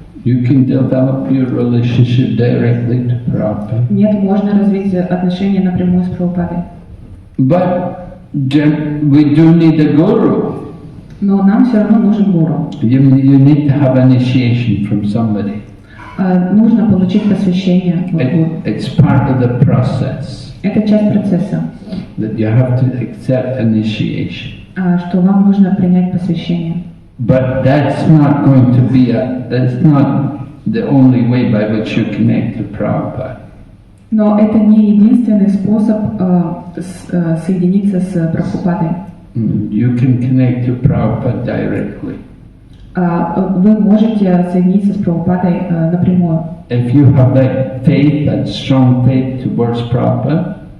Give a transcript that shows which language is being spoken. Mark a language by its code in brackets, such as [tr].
[en] You can develop your relationship directly to Prabhupada. [ru] Нет, можно развить отношения напрямую с Прабхупадой. [en] But we do need a guru. [ru] Но нам все равно нужен гуру. [en] You need to have initiation from somebody. [ru] Нужно получить посвящение. [en] It's part of the process. [ru] Это часть процесса. [en] That you have to accept initiation. [ru] Что вам нужно принять посвящение. [en] But that's not going to be that's not the only way by which you connect to Prabhupada. [ru] Но это не единственный способ соединиться с Прабхупадой. [en] You can connect to Prabhupada directly. [ru] Вы можете соединиться с Прабхупадой напрямую. [en] If you have that faith, that strong faith towards Prabhupada,